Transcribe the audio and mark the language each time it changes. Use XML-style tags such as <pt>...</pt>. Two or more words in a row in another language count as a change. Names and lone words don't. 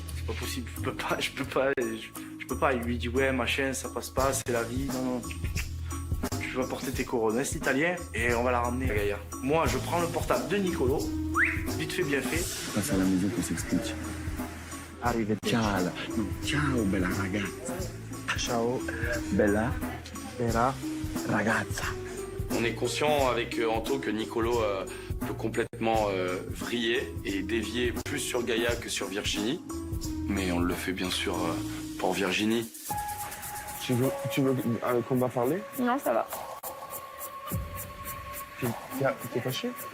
<fr>C'est pas possible. Je peux pas. Il lui dit, ouais, machin, ça passe pas, c'est la vie. Non, non. Tu vas porter tes couronnes italien et on va la ramener à Gaïa. Moi, je prends le portable de Nicolo. Vite fait, bien fait. Passe à la maison qu'on s'explique. Arrive.</fr> <it>Ciao. No, ciao, bella ragazza. Ciao, bella ragazza.</it> <fr>On est conscient avec Anto que Nicolo peut complètement vriller et dévier plus sur Gaïa que sur Virginie. Mais on le fait bien sûr pour Virginie. Tu veux qu'on va parler? Non, ça va. T'es fâché?</fr>